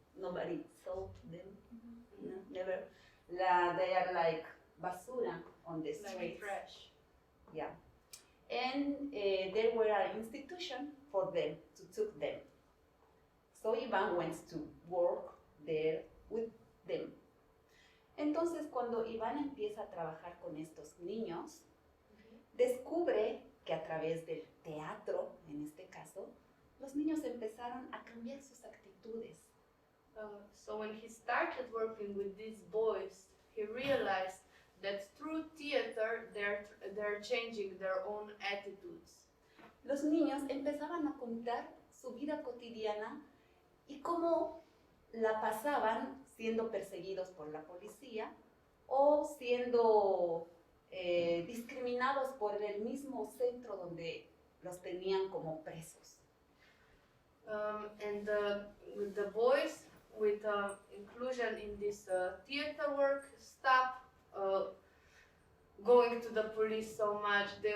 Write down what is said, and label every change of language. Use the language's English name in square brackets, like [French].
[English] Nobody saw them. No, never. They are like basura on the Like streets. trash. Yeah. And there were an institution for them to took them. So Iván went to work there with them. [Spanish] Entonces, cuando Iván empieza a trabajar con estos niños, descubre que a través del teatro, en este caso, los niños empezaron a cambiar sus actitudes. [English] So when he started working with these boys, he realized that through theater they're changing their own attitudes. [Spanish] Los niños empezaban a contar su vida cotidiana y cómo la pasaban siendo perseguidos por la policía o siendo discriminados por el mismo centro donde los tenían como presos. [English] And the boys, with inclusion in this theater work, stopped going to the police so much.